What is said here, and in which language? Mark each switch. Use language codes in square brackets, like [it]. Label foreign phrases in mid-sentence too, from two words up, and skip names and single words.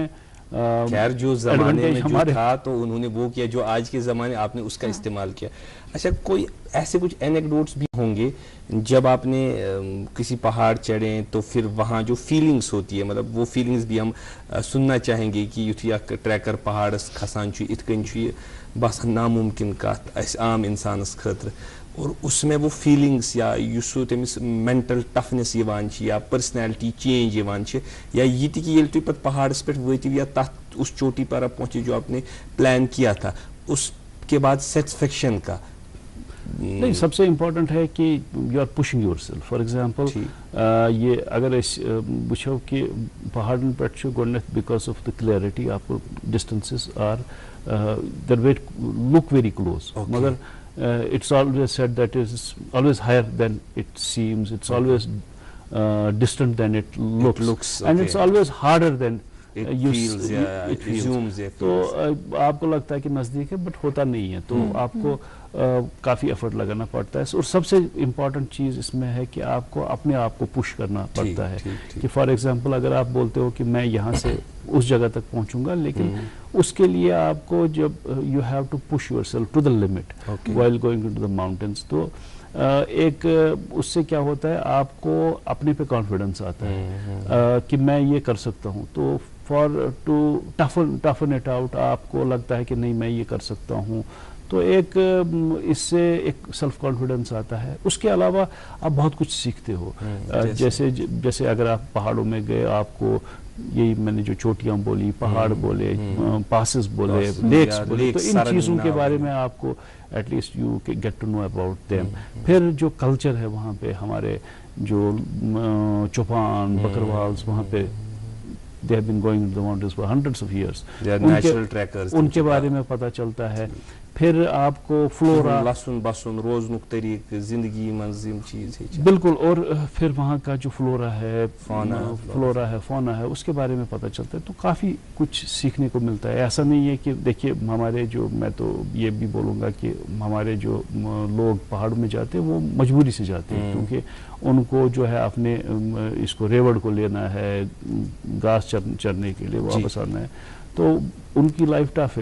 [ur] خیر جو زمانے میں جو تھا تو انہوں نے وہ کیا جو آج کے زمانے آپ نے اس کا استعمال کیا. اچھا کوئی ایسے کچھ اینیکڈوٹس بھی ہوں گے جب آپ نے کسی پہاڑ چڑھیں تو پھر وہاں جو فیلنگس ہوتی ہے, مطلب وہ فیلنگس بھی ہم سننا چاہیں گے کہ [ks] یتھے اکھ ٹریکر پہاڑس کھسان ات کن باسان ناممکن کت اس عام انسانس خاطر, [ur] اور اس میں وہ فیلنگس یا [ks] یُس سُہ تٔمِس [en] mental toughness [ks] یِوان چھِ یا [en] personality change [ks] یِوان چھِ یا یہِ تہِ کہِ ییٚلہِ تُہۍ پَتہٕ پہاڑس پٮ۪ٹھ وٲتِو یا تَتھ [ur] اس چوٹی پر آپ پہنچے جو آپ نے پلان کیا تھا اس کے بعد سیٹسفیکشن کا نہیں سب سے امپورٹنٹ ہے کہ [en] you are pushing yourself for example [ks] یہ اگر وچھو کہ پہاڑن پہ گۄڈنیتھ [en] because of the clarity [ur] آپ کو [en] distances are there that look very close مگر it's always said that is always higher than it seems it's always distant than it looks and it's always harder than [ur] تو آپ کو لگتا ہے کہ نزدیک ہے بٹ ہوتا نہیں ہے تو آپ کو کافی ایفرٹ لگانا پڑتا ہے اور سب سے امپورٹنٹ چیز اس میں ہے کہ آپ کو اپنے آپ کو پش کرنا پڑتا ہے کہ [en] for example [ur] اگر آپ بولتے ہو کہ میں یہاں سے اس جگہ تک پہنچوں گا لیکن اس کے لیے آپ کو جب [en] you have to push yourself to the limit while going to the mountains [ur] تو ایک اس سے کیا ہوتا ہے آپ کو اپنے پہ کانفیڈنس آتا ہے کہ میں یہ کر سکتا ہوں تو [en] for to toughen it out [ur] آپ کو لگتا ہے کہ نہیں میں یہ کر سکتا ہوں تو ایک اس سے ایک [en] self confidence [ur] آتا ہے. اس کے علاوہ آپ بہت کچھ سیکھتے ہو جیسے اگر آپ پہاڑوں میں گئے آپ کو یہی میں نے جو چوٹیاں بولی پہاڑ بولے پاسز بولے لیکس بولے تو ان چیزوں کے بارے میں آپ کو [en] at least you get to know about them. [ur] پھر جو کلچر ہے وہاں پہ ہمارے جو چوپان بکروالز وہاں پہ [en] they have been going into the mountains for hundreds of years. They are natural trackers. [ur] ان کے بارے میں پتہ چلتا ہے. پھر آپ کو فلورا [ks] لسن بسن روزنک طریق زندگی منز یم چیز [ur] بالکل اور پھر وہاں کا جو فلورا ہے فونا ہے اس کے بارے میں پتہ چلتا ہے. تو کافی کچھ سیکھنے کو ملتا ہے. ایسا نہیں ہے کہ دیکھیے ہمارے جو میں تو یہ بھی بولوں گا کہ ہمارے جو لوگ پہاڑوں میں جاتے ہیں وہ مجبوری سے جاتے ہیں کیونکہ ان کو جو ہے اپنے اس کو ریوڑ کو لینا ہے گھاس چرنے کے لیے واپس آنا ہے تو ان کی [en] life tough [ur] ہے.